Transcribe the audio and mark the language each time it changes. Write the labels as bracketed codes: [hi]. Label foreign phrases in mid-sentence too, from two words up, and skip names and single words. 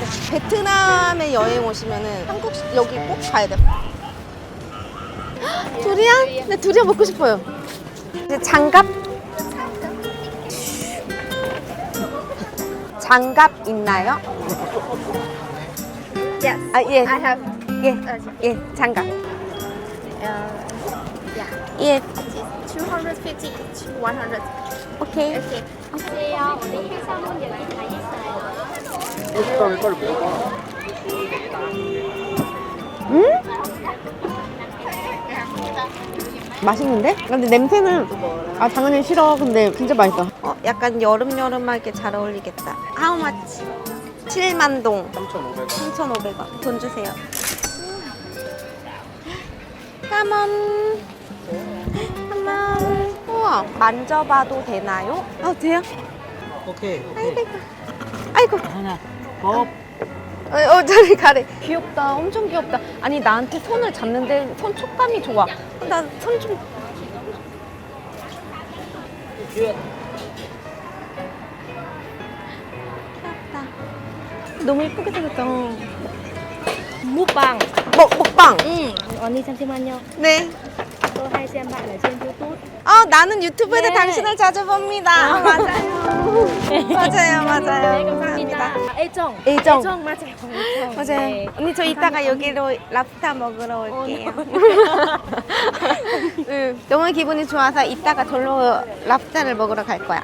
[ko] 베트남에 여행 오시면은 한국 여기 꼭 가야 돼. 두리안? 네, 두리안 먹고 싶어요. 이제 장갑? 장갑 있나요? Yes. 예. [en] I have [ko] 예, 장갑. yeah. 예, 250 each. 100. 오케이. Okay. 맛있는데? 근데 냄새는 당연히 싫어. 근데 진짜 맛있어. 약간 여름여름하게 잘 어울리겠다. [en] How much? [ko] 7만 동. 3,500원. 돈 주세요. 까먼. 까먼. 우와. 만져봐도 되나요? 돼요? 오케이. 아이고. 하나. 저리 가래. 귀엽다. 엄청 귀엽다. 아니, 나한테 손을 잡는데 손 촉감이 좋아. 나 손 좀. 귀엽다. 너무 예쁘게 생겼다. Mukbang. 먹방. 언니 잠시만요. 네. [vi] Tôi hay xem bạn ở trên YouTube. [ko] 나는 유튜브에서 네. 당신을 자주 봅니다. 맞아요. 맞아요. 네, 감사합니다. 애정. 애정. 애정 맞아요. 애정. 맞아요. 네. 언니 저 이따가 여기로 랍스타 먹으러 올게요. 응, 너무 기분이 좋아서 이따가 절로 랍스타를 먹으러 갈 거야.